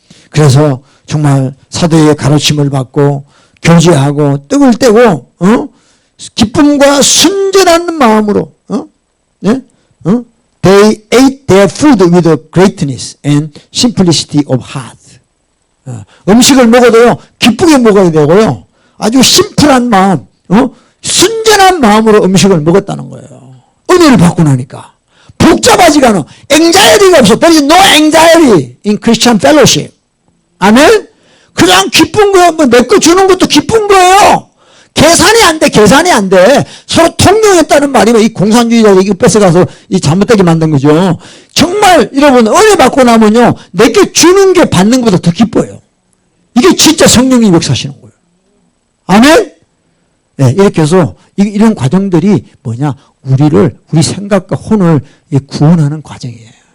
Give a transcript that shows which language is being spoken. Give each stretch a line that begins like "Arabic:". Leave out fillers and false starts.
Korean: 그래서 정말 사도의 가르침을 받고 교제하고 떡을 떼고 기쁨과 순전한 마음으로
English: They ate their food with greatness and simplicity of heart.
Korean: 음식을 먹어도요 기쁘게 먹어야 되고요 아주 심플한 마음, 순전한 마음으로 음식을 먹었다는 거예요. 은혜를 받고 나니까 복잡하지가 않아. anxiety가 없어.
English: There is no anxiety in Christian fellowship.
Korean: 아멘? 그냥 기쁜 거예요. 뭐 내 거 주는 것도 기쁜 거예요. 계산이 안 돼. 서로 통용했다는 말이면 이 공산주의자들이 이거 뺏어가서 이 잘못되게 만든 거죠. 정말 여러분 은혜 받고 나면요 내게 주는 게 받는 것보다 더 기뻐요. 이게 진짜 성령이 역사하시는 거예요. 아멘? 네, 이렇게 해서 이런 과정들이 뭐냐, 우리 생각과 혼을 구원하는 과정이에요.